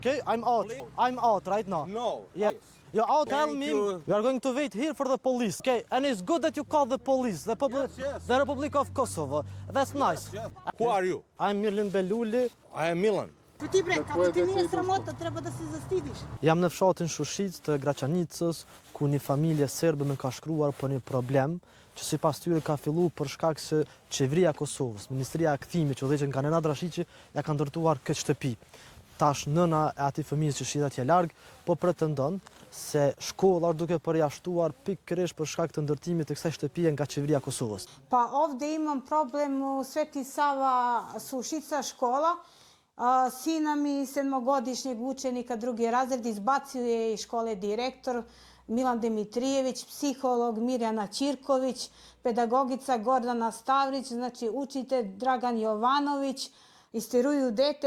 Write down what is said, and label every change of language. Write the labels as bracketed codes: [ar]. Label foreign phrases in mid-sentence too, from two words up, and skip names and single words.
[en] Okay, I'm out. I'm out right now. No. Yeah. You're out, tell Thank me. you. We are going to wait here for the police. Okay, and it's good that you call the police, the Yes. the Republic of Kosovo. That's nice. Yes. Who are you? I'm Mirlin Beluli. I am Milan. [sr] Ti bre, kako ti nije sramota, treba da se zastidiš. [sq] Jam në fshatin Shushic të Graçanicës, ku një familje serbe më ka shkruar për një problem që sipas tyre ka filluar për shkak se qeveria e Kosovës, Ministria e Kthimit, që udhëheqën nga Nenad Rashiqi, ja ka ndërtuar këtë shtëpi. Tash nëna e atij fëmijës që shihet atje larg, po pretendon se shkolla është duke përjashtuar pikërisht për shkak të ndërtimit të kësaj shtëpie nga qeveria e Kosovës. [sr] Pa ovde imam problem u Sveti Sava Sušica škola. Sina mi sedmogodišnjeg učenika drugi razred izbacio je iz škole direktor Milan Dimitrijević, psiholog Mirjana Ćirković, pedagogica Gordana Stavrić, znači učitelj Dragan Jovanović, isteruju dete.